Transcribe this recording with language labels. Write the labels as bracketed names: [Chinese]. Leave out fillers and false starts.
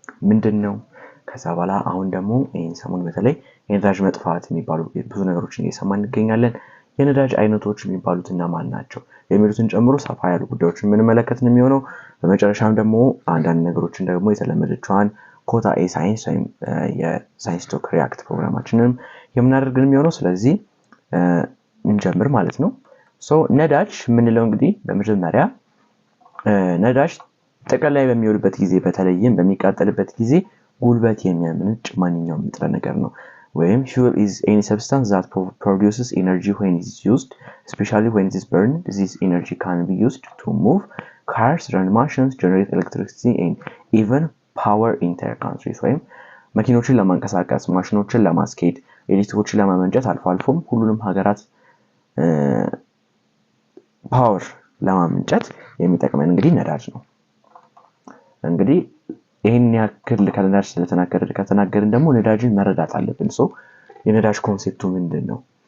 [Amharic] ምንድነው፣ ከዛ በኋላ አሁን ደግሞ ይህን ሰሞን በተለይ የነዳጅ መጥፋት የሚባሉ ብዙ ነገሮችን እየሰማን እንገኛለን። የነዳጅ አይነቶች የሚባሉት እነማን ናቸው የሚሉትን ጨምሮ ሰፋ ያሉ ጉዳዮችን የምንመለከት ነው የሚሆነው። በመጨረሻም ደግሞ አንዳንድ ነገሮችን ደግሞ የተለመደችዋን ኮታ ኤ ሳይንስ ወይም የሳይንስ ቶክ ሪያክት ፕሮግራማችንን የምናደርግ ነው የሚሆነው። ስለዚህ እንጀምር ማለት ነው። ነዳጅ የምንለው እንግዲህ በመጀመሪያ ነዳጅ ጥቅም ላይ በሚውልበት ጊዜ በተለይም በሚቃጠልበት ጊዜ ጉልበት የሚያመነጭ ማንኛውም ንጥረ ነገር ነው። ወይም [English] fuel is any substance that produces energy when it is used, especially when it is burned. This energy can be used to move cars, run machines, generate electricity and even power entire countries. [Amharic] ወይም መኪኖችን ለማንቀሳቀስ፣ ማሽኖችን ለማስኬድ፣ ኤሌክትሪኮችን ለማመንጨት አልፎ አልፎም ሁሉንም ሀገራት ፓወር ለማመንጨት የሚጠቅመን እንግዲህ ነዳጅ ነው። እንግዲህ ይሄን ያክል ከነዳጅ ከተናገርን ደግሞ ነዳጅን መረዳት አለብን። የነዳጅ ኮንሴፕቱ ምንድነው?